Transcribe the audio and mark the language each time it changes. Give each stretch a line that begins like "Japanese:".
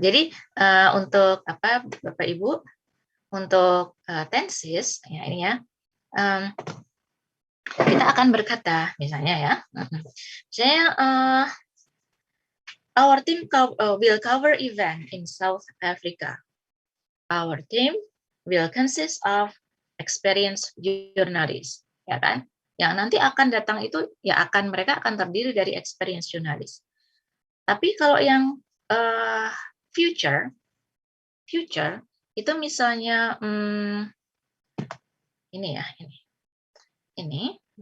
Indonesian: jadi untuk Bapak Ibu, untuk tenses ya ini ya, kita akan berkata misalnya ya, misalnya
English: our team will cover event in South Africa. Our team will consist of experienced journalists,
Indonesian: ya kan? Yang nanti akan datang itu ya mereka akan terdiri dari
English: experienced journalist.
Indonesian: Tapi kalau yang future itu misalnya ini ya, ini.